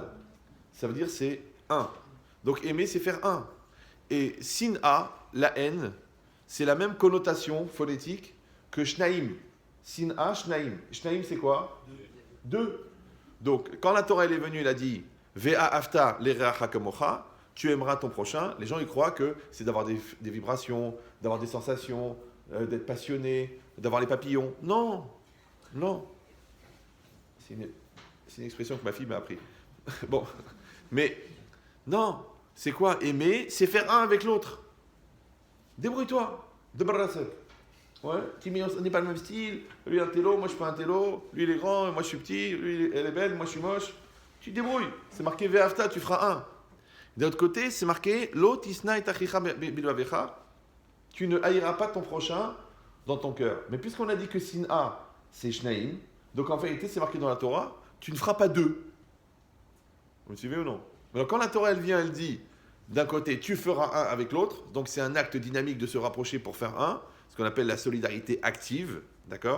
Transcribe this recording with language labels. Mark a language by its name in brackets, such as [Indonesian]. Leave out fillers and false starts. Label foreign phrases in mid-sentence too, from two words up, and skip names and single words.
[French] Ça veut dire c'est 1. Donc aimer, c'est faire 1. Et Sin'a, la haine, c'est la même connotation phonétique que Shnaim. [Hebrew] שנאה, שניים. שניים, [French] c'est quoi? 2. Donc, quand la Torah elle est venue, elle a dit [Hebrew] ואהבת לרעך כמוך, [French] tu aimeras ton prochain. Les gens, ils croient que c'est d'avoir des vibrations, d'avoir des sensations, d'être passionné, d'avoir les papillons. Non, non. C'est une expression que ma fille m'a appris. Bon, mais non, c'est quoi? Aimer, c'est faire un avec l'autre. Débrouille-toi, débarrasse. Ouais, on n'est pas le même style. Lui, il a un télo, moi, je suis pas un télo. Lui, il est grand, moi, je suis petit. Lui, elle est belle, moi, je suis moche. Tu te débrouilles. C'est marqué Ve'afta, tu feras un. D'un autre côté, c'est marqué [Hebrew] לא תשנא את אחיך בלבבך. [French] Tu ne haïras pas ton prochain dans ton cœur. Mais puisqu'on a dit que Sin'a, c'est Shnaim, donc en vérité, c'est marqué dans la Torah, tu ne feras pas deux. Vous me suivez ou non? Alors quand la Torah, elle vient, elle dit, d'un côté, tu feras un avec l'autre, donc c'est un acte dynamique de se rapprocher pour faire un, ce qu'on appelle la solidarité active, d'accord?